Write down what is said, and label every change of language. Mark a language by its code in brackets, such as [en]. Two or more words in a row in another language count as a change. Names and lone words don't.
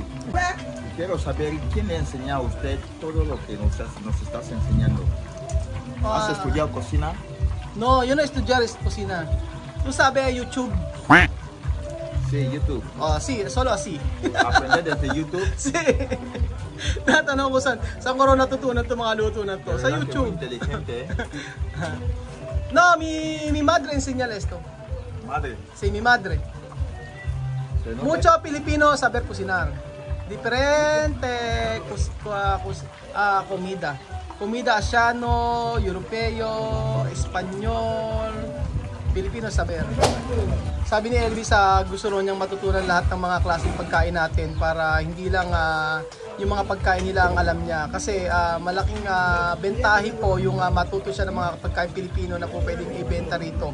[es] Quiero saber quién le enseña a usted todo lo que nos estás enseñando. ¿Has estudiado cocina? No, yo no estudiar cocina. Tú sabes YouTube. Sí, YouTube. Sí, solo así. ¿Aprender desde YouTube? Sí. [tl] Natanong ko saan ko rin natutunan itong mga luto na to? Sa YouTube. [es] Muy inteligente, No, mi madre enseña esto. Madre. Sí, mi madre. ¿Se nota? Mucho Pilipino saber cocinar. Diferente comida. Comida asiano, europeo, espanyol, Pilipino saber. [tl] Sabi ni Elvis, gusto rin niyang matutunan lahat ng mga klaseng pagkain natin para hindi lang yung mga pagkain nila ang alam niya. Kasi malaking bentahe po yung matuto siya ng mga pagkain Pilipino na po pwedeng ibenta rito.